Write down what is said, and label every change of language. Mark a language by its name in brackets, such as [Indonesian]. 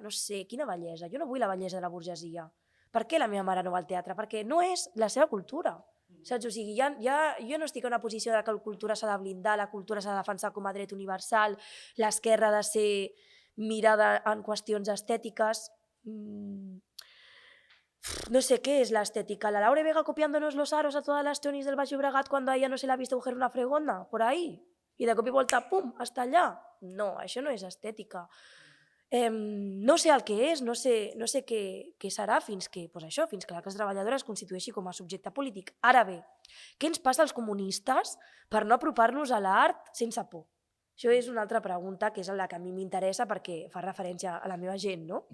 [Catalan] No sé, quina bellesa. Jo no vull la bellesa de la burgesia. Per què la meva mare no va al teatre? Perquè no és la seva cultura. Saps? O sigui, jo no estic en una posició de que la cultura s'ha de blindar, la cultura s'ha de defensar com a dret universal, l'esquerra ha de ser mirada en qüestions estètiques. [Spanish] No sé qué es la estética. La Laura Vega copiándonos los aros a todas las chonis del Baix Llobregat cuando a ella no se la ha visto coger una fregona, por ahí. [Catalan] Y de cop i volta, pum, hasta allà. No, això no és estètica. No sé el que és, no sé què serà fins que la classe treballadora es constitueixi com a subjecte polític. Ara bé, què ens passa als comunistes per no apropar-nos a l'art sense por? Això és una altra pregunta que és la que a mi m'interessa perquè fa referència a la meva gent, no?